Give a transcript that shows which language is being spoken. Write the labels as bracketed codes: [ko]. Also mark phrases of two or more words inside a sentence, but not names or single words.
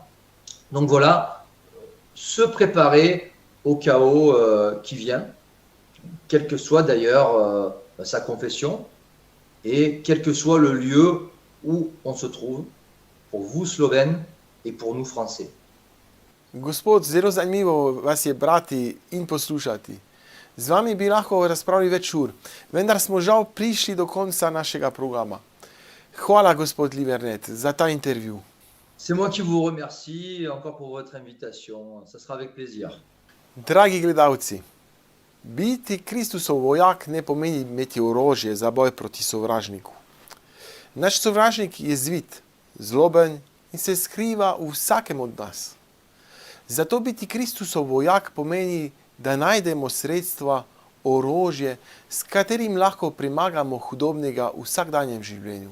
[fr] Donc voilà, se préparer au chaos qui vient, quelle que soit d'ailleurs sa confession et quel que soit le lieu où on se trouve, pour vous Slovènes et pour nous Français. [sl] Gospod, zelo zanimivo vas je brati in poslušati. Z vami bi lahko razpravljali več ur, vendar smo žal prišli do konca našega programa. Hvala, gospod Livernet, za ta intervju. [fr] C'est moi qui vous remercie encore pour votre invitation. Ça sera avec plaisir. [sl] Dragi gledalci, biti Kristusov vojak ne pomeni imeti orožje za boj proti sovražniku. Naš sovražnik je zvit, zloben in se skriva v vsakem od nas. Zato biti Kristusov vojak pomeni, da najdemo sredstva orožje, s katerim lahko premagamo hudobnega v vsakdanjem življenju.